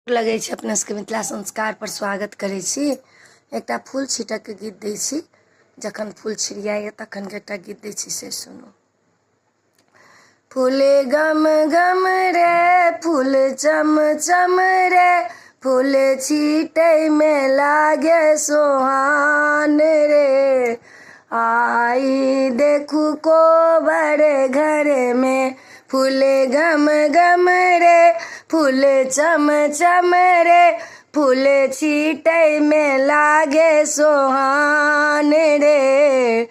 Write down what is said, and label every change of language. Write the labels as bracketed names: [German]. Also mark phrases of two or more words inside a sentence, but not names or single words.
[Maithili] लगे छे अपने सबके मिथिला संस्कार पर स्वागत करे छी। एकटा फूल छीटक के गीत दै छी। जखन फूल छिड़ियाए तखन के एकटा गीत दै छी से सुनू। फूल गम गम रे फूल चम चम रे फूल छीटै में लागे सोहान रे। आई देखू को बड़े घर में फूल गम गम रे फूल चम चम रे फूल छीटै में लागे सोहान रे।